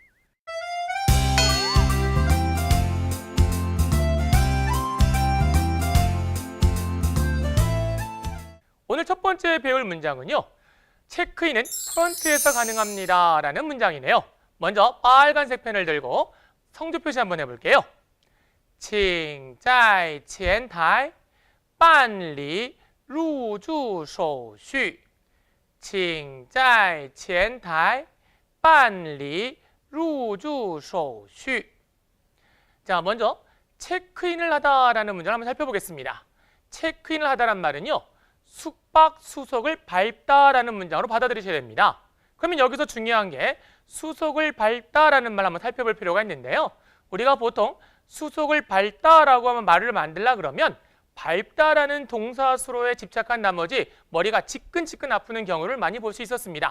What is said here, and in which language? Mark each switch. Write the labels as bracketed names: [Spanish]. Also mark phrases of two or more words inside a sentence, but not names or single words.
[Korean] 오늘 첫 번째 배울 문장은요. 체크인은 프런트에서 가능합니다. 라는 문장이네요. 먼저 빨간색 펜을 들고 성조 표시 한번 해볼게요. [Chinese] 请在前台办理入住手续请在前台办理入住手续 [Korean] 자, 먼저 체크인을 하다라는 문장을 한번 살펴보겠습니다. 체크인을 하다란 말은요. 숙박 수속을 밟다라는 문장으로 받아들이셔야 됩니다. 그러면 여기서 중요한 게 수속을 밟다라는 말 한번 살펴볼 필요가 있는데요. 우리가 보통 수속을 밟다라고 하면 말을 만들라 그러면 밟다라는 동사수로에 집착한 나머지 머리가 지끈지끈 아프는 경우를 많이 볼 수 있었습니다.